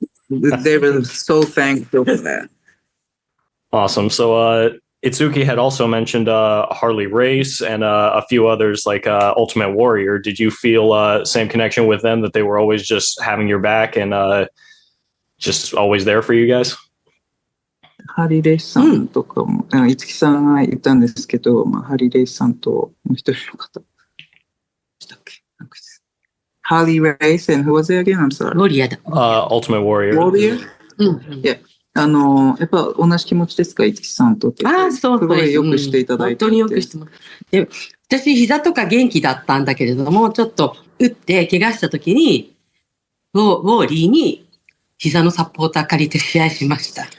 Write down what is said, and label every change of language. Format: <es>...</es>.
<en>they were so thankful for that. Awesome. So Itsuki had also mentioned Harley Race and a few others like Ultimate Warrior. Did you feel same connection with them, that they were always just having your back and just always there for you guys?</en> <ja>ハリー・レイスさんとかも、いつきさんが言ったんですけど、ハリー・レイスさんともう一人の方。したっけ？</ja> <en>Harley Race and who was it again? I'm sorry. Ultimate Warrior. Warrior? Yeah.</en> <ja>やっぱ同じ気持ちですか、いつきさんと。そうすごいよくしていただいて。本当によくしてもらって。私、膝とか元気だったんだけれども、ちょっと打って怪我した時に、ウォーリーに膝のサポーター借りて試合しました。</ja>